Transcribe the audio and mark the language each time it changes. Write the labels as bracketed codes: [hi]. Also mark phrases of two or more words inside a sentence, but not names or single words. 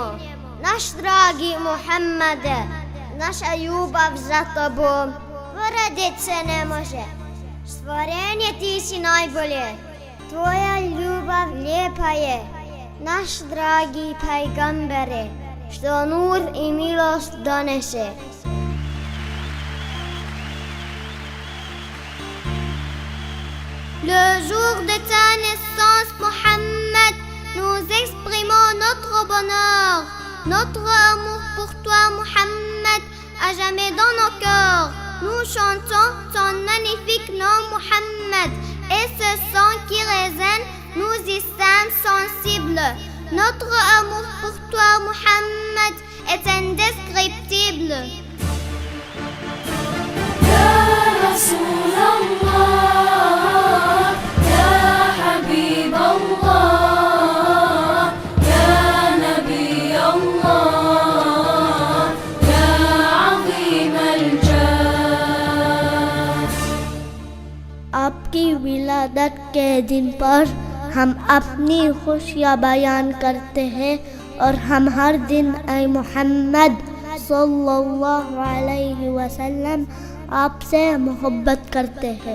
[bs] Naš dragi Muhammede, naša ljubav za tobom poredit se ne može. Stvorenje ti si najbolje, tvoja ljubav lijepa je. Naš dragi pajgambere, što nur i milost donese. [fr] Le jour de ta naissance, Mohammed, nous exprimons notre bonheur, notre amour pour toi, Mohammed, à jamais dans nos cœurs. Nous chantons ton magnifique nom, Mohammed, et ce son qui résonne, nous y sommes sensibles. Notre amour pour toi, Mohammed, est indescriptible. [ar] يا رسول الله يا حبيب الله يا نبي الله يا عظيم الجاه. [hi] आपकी विलादत के दिन पर हम अपनी खुशियाँ बयान करते हैं और हम हर दिन ऐ मोहम्मद [ar] صلى الله عليه وسلم [hi] आपसे मोहब्बत करते हैं।